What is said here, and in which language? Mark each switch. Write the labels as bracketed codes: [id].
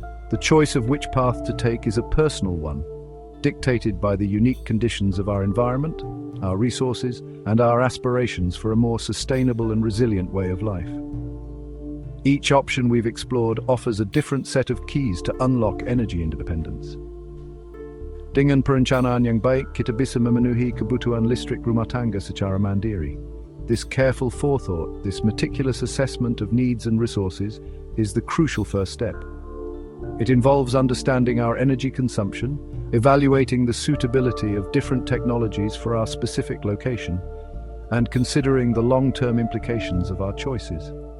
[en] The choice of which path to take is a personal one, dictated by the unique conditions of our environment, our resources, and our aspirations for a more sustainable and resilient way of life. Each option we've explored offers a different set of keys to unlock energy independence. [id] Dengan perencanaan yang baik, kita bisa memenuhi kebutuhan listrik rumah tangga secara mandiri. [en] This careful forethought, this meticulous assessment of needs and resources, is the crucial first step. It involves understanding our energy consumption, evaluating the suitability of different technologies for our specific location, and considering the long-term implications of our choices.